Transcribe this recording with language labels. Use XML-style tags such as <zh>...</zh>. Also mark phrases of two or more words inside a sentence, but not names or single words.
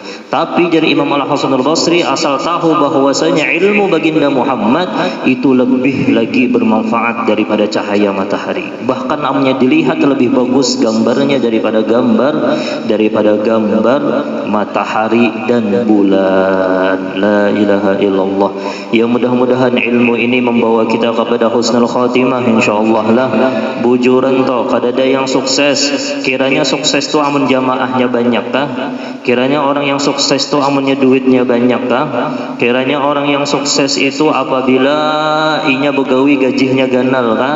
<id>Tapi dari Imam Al-Hasan Al-Basri asal tahu bahwasanya ilmu baginda Muhammad itu lebih lagi bermanfaat daripada cahaya matahari. Bahkan namanya dilihat lebih bagus gambarnya daripada gambar matahari dan bulan.</id> <ar>لا إله إلا الله.</ar> <id>Ya, mudah-mudahan ilmu ini membawa kita kepada</id> <ar>حسن الخاتمة</ar> <id>insyaallah lah.</id> <bjn>Bujuran toh kadada yang sukses. Kiranya sukses tu amun jamaahnya banyak kah? Kiranya orang yang sukses itu amunnya duitnya banyak kah? Kiranya orang yang sukses itu apabila inya begawi gajinya ganal kah?</bjn>